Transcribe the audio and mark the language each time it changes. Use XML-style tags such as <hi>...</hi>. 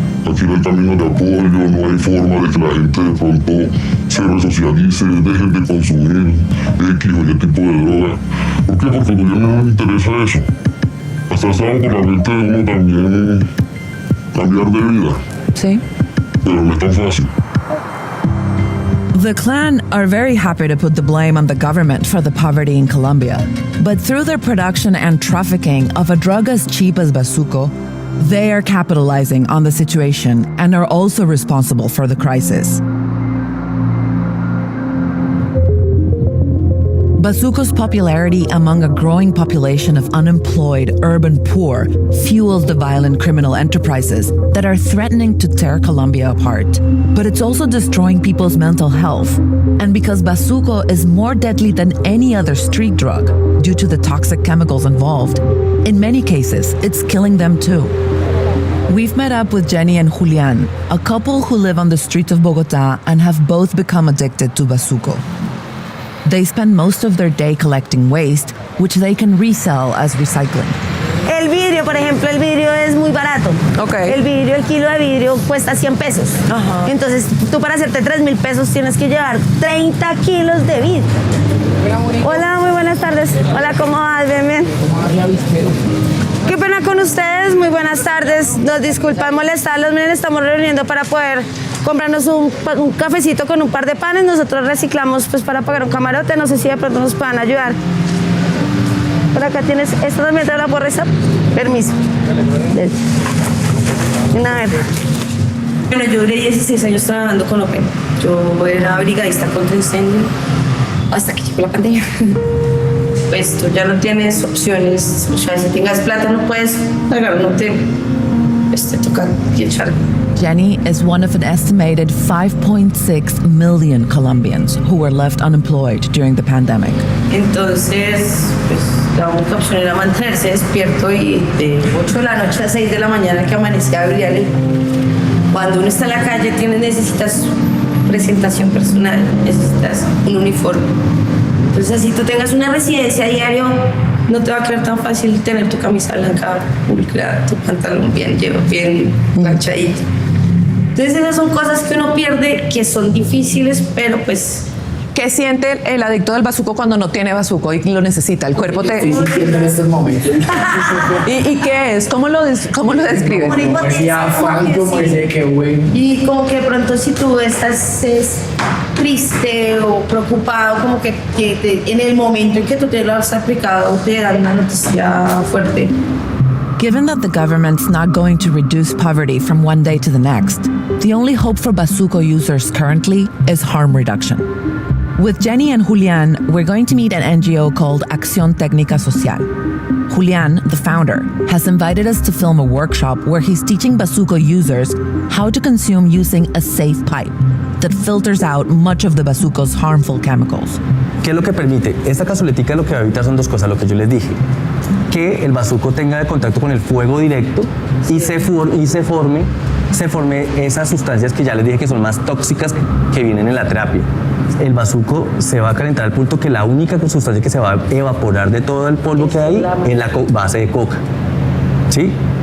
<es>Aquí no hay caminos de apoyo, no hay forma de que la gente de pronto se resocialice, dejen de consumir X o Y tipo de droga. ¿Por qué? Porque al gobierno no le interesa eso. Hasta estaba por la mente de uno también cambiar de vida. Sí. Pero no es tan fácil.</es> <en>The Klan are very happy to put the blame on the government for the poverty in Colombia. But through their production and trafficking of a drug as cheap as bazuco, they are capitalizing on the situation and are also responsible for the crisis. Bazuco's popularity among a growing population of unemployed urban poor fuels the violent criminal enterprises that are threatening to tear Colombia apart. But it's also destroying people's mental health. And because bazuco is more deadly than any other street drug due to the toxic chemicals involved, in many cases, it's killing them too. We've met up with Jenny and Julian, a couple who live on the streets of Bogotá and have both become addicted to bazuco. They spend most of their day collecting waste, which they can resell as recycling.</en> <es>El vidrio, por ejemplo, el vidrio es muy barato. Ok. El vidrio, el kilo de vidrio cuesta 100 pesos. Ajá. Entonces, tú para hacerte 3.000 pesos tienes que llevar 30 kilos de vidrio. Hola, muy buenas tardes. Hola, ¿cómo vas? Bien, bien. Qué pena con ustedes, muy buenas tardes. Nos disculpan molestarlos, miren, estamos reuniendo para poder comprarnos un cafecito con un par de panes. Nosotros reciclamos pues para pagar un camarote, no sé si de pronto nos puedan ayudar. Por acá tienes, ¿esto también te la puedo rezar? Permiso. A ver. Bueno, yo duré 16 años trabajando con Open. Yo era brigadista contra incendio hasta que llegó la pandemia. Pues tú ya no tienes opciones, o sea, si tengas plata no puedes pagar un hotel, pues te toca echar.</es> <en>Jenny is one of an estimated 5.6 million Colombians who were left unemployed during the pandemic.</en> <es>Entonces, pues la única opción era mantenerse despierto y de 8 de la noche a 6 de la mañana que amanecía a brillar. Cuando uno está en la calle necesitas presentación personal, necesitas un uniforme. Entonces, si tú tengas una residencia a diario, no te va a quedar tan fácil tener tu camisa blanca pulcrada, tu pantalón bien planchadito. Entonces, esas son cosas que uno pierde, que son difíciles, pero pues... ¿Qué siente el adicto del bazuco cuando no tiene bazuco y lo necesita? El cuerpo te... Estoy sintiendo en estos momentos. ¿Y qué es? ¿Cómo lo describes? Como ese afán, como ese que bueno. Y como que de pronto si tú estás triste o preocupado, como que en el momento en que tú te lo has aplicado, te dan una noticia fuerte.</es> <en>Given that the government's not going to reduce poverty from one day to the next, the only hope for bazuco users currently is harm reduction. With Jenny and Julian, we're going to meet an NGO called Acción Técnica Social. Julian, the founder, has invited us to film a workshop where he's teaching bazuco users how to consume using a safe pipe that filters out much of the bazuco's harmful chemicals.</en> <es>¿Qué es lo que permite? Esta cazuletica lo que va a evitar son dos cosas, lo que yo les dije. Que el bazuco tenga de contacto con el fuego directo y se forme esas sustancias que ya les dije que son más tóxicas que vienen en la terapia. El bazuco se va a calentar al punto que la única sustancia que se va a evaporar de todo el polvo que hay es la base de coca. ¿Sí?</es>